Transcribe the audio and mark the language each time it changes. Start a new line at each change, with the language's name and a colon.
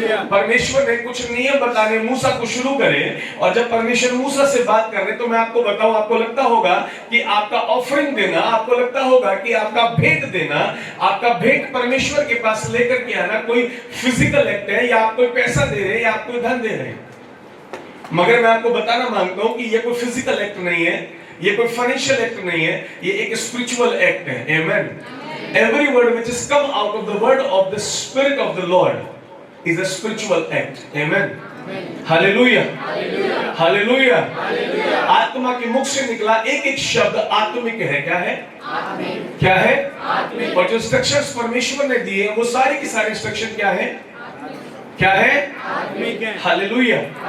Hindi: परमेश्वर ने कुछ नियम बताने मूसा को शुरू करे, और जब परमेश्वर मूसा से बात कर रहे, तो मैं आपको बताऊं, आपको लगता होगा कि आपका ऑफरिंग देना, आपको लगता होगा कि आपका भेंट देना, आपका भेंट परमेश्वर के पास लेकर के आना कोई फिजिकल एक्ट है, या आप कोई पैसा दे रहे हैं, या आप कोई धन दे रहे हैं। मगर मैं आपको बताना मांगता हूं कि ये कोई फिजिकल एक्ट नहीं है, ये कोई फाइनेंशियल एक्ट नहीं है, ये एक स्पिरिचुअल एक्ट है। आमेन।
English: Every word which has come out of the word of the Spirit of the Lord is a spiritual act. Amen. Hallelujah. Hallelujah.
Hindi: आत्मा के मुख से निकला एक एक शब्द आत्मिक है। क्या है? क्या है? और जो इंस्ट्रक्शंस परमेश्वर ने दिए, वो सारे की सारे इंस्ट्रक्शन क्या है? क्या है? हालेलुया।